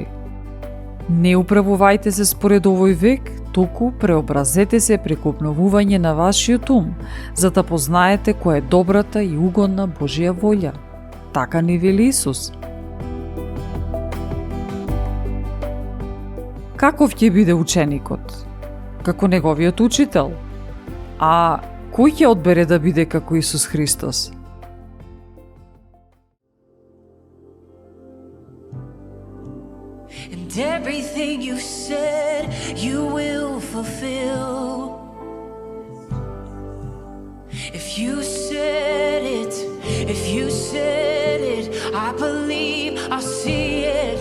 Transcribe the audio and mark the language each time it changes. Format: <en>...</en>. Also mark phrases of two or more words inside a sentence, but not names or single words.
<mk>Не управувајте се според овој век, туку преобразете се преку обновување на вашиот ум, за да познаете која е добрата и угодна Божја волја. Така ни вели Исус. Каков ќе биде ученикот? Како неговиот учител? А кој ќе одбере да биде како Исус Христос?</mk> <en>And everything you said, you will fulfill. If you said it, I believe I'll see it.</en>